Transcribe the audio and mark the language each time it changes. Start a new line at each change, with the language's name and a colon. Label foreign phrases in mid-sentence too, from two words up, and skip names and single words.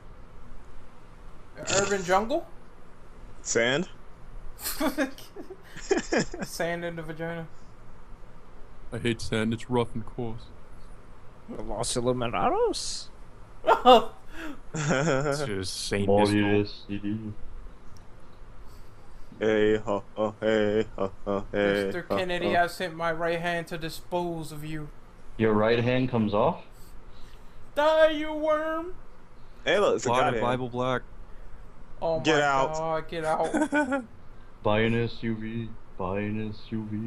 English: Urban jungle? Sand? Sand in the vagina. I hate sand, it's rough and coarse. The Los Illuminados? Oh, It's just Saint Niskel. Hey ho ho hey ho ho hey. Mr. Kennedy, I sent my right hand to dispose of you. Your right hand comes off? Die, you worm! Hey, look, it's a guy Plotted there. Bible Black. Oh my Get out. god, get out. Buy an SUV. Buy an SUV.